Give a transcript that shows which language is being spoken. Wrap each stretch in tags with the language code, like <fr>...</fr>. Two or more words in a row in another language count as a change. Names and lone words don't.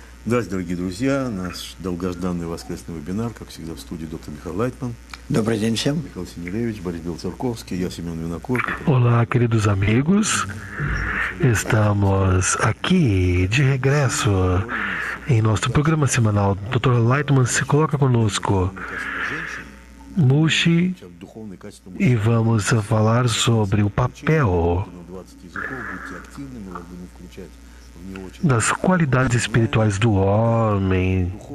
<ru>Здравствуйте, дорогие друзья. Наш долгожданный воскресный вебинар, как всегда, в студии доктор Михаил Лайтман. Добрый день всем. Михаил Синелевич, Борис Белцерковский, я Семен Винокур.</ru> <pt>Olá, queridos amigos. Estamos aqui de regresso em nosso programa semanal. Dr. Lightman se coloca conosco, Mushi, e vamos falar sobre o papel das qualidades espirituais do homem.</pt>